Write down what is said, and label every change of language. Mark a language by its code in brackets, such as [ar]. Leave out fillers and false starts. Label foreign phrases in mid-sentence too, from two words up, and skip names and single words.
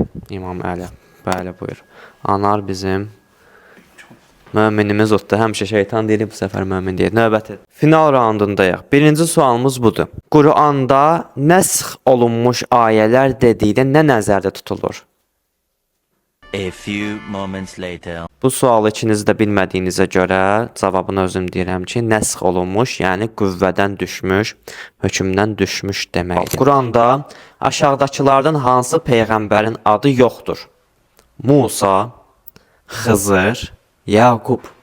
[az] İmam Əli. Bəli, buyur. Anar bizim möminimiz oldu. Həmişə şeytan deyil, bu səfər mömin deyil. Növbəti. Final raundundayıq. Birinci sualımız budur. Quranda nəsx olunmuş ayələr dedikdə nə nəzərdə tutulur? [en] A few moments later. [az] Bu sualı ikiniz də bilmədiyinizə görə cavabını özüm deyirəm ki, nəsx olunmuş, yəni qüvvədən düşmüş, hökmdən düşmüş deməkdir. Quranda aşağıdakılardan hansı peyğəmbərin adı yoxdur? Musa, Xızır, Yaqub.